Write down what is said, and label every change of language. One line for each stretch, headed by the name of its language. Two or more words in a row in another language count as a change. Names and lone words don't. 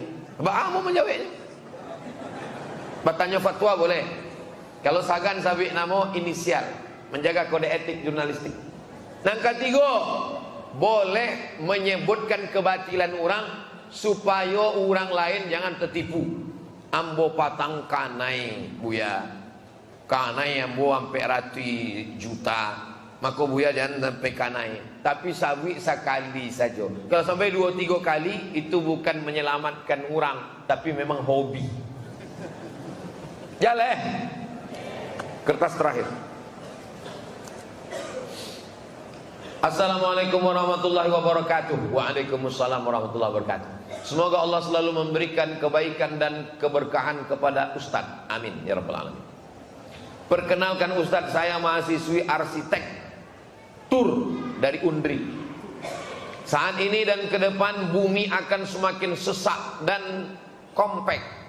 Indonesian: Kamu menjawabnya. Bertanya fatwa boleh. Kalau sagan sabit nama inisial, menjaga kode etik jurnalistik. Yang ketiga, boleh menyebutkan kebatilan orang supaya orang lain jangan tertipu.
Minangkabau: Ambo patang kanai buya, kanai ambo sampai rati juta, maka buya jangan sampai kanai.
Indonesian: Tapi sabit sekali saja. Kalau sampai 2-3 kali, itu bukan menyelamatkan orang, tapi memang hobi. Jalan. Kertas terakhir.
Arabic: السلام عليكم ورحمة الله وبركاته. وعليكم السلام ورحمة الله وبركاته.
Indonesian: Semoga Allah selalu memberikan kebaikan dan keberkahan kepada Ustadz.
Arabic: آمين يا رب العالمين.
Indonesian: Perkenalkan Ustadz, saya mahasiswi arsitek tur dari Undri. Saat ini dan ke depan bumi akan semakin sesak dan kompak.